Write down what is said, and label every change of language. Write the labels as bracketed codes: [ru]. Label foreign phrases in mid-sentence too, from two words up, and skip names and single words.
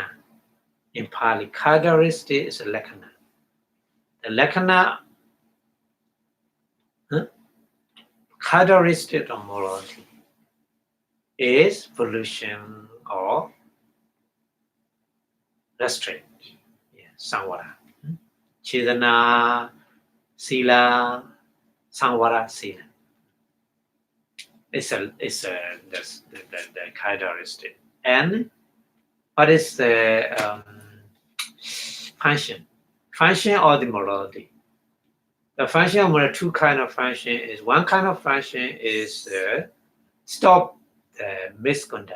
[en] In Pali, characteristic is a lakkhana. The lakkhana, characteristic of morality is pollution or restraint. Yeah, samvara. [pi] Chedana, sila, samvara, sila. [en] It's the characteristic. And what is the function? Function or the morality? The function of morality, two kind of function is one kind of function is stop the misconduct.